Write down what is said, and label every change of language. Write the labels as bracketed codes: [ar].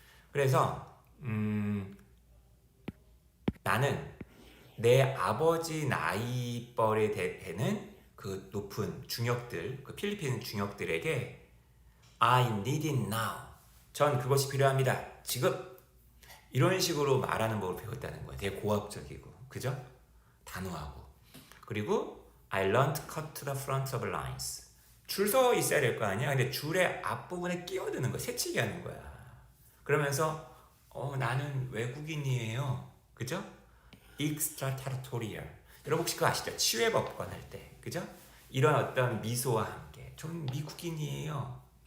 [ko] 그래서 나는 내 아버지 나이벌에 되는 그 높은 중역들, 그 필리핀 중역들에게 [en] I need it now. [ko] 전 그것이 필요합니다. 지금. 이런 식으로 말하는 법을 배웠다는 거예요. 되게 고압적이고, 그죠? 단호하고. 그리고 [en] I learned to cut to the front of lines. [ko] 줄 서 있어야 될 거 아니야? 근데 줄의 앞부분에 끼어드는 거야. 새치기 하는 거야. 그러면서 나는 외국인이에요. 그죠? extraterritorial. 여러분 혹시 그거 아시죠? 치외법권 할 때. 그죠? 이런 어떤 미소와 함께 좀 미국인이에요.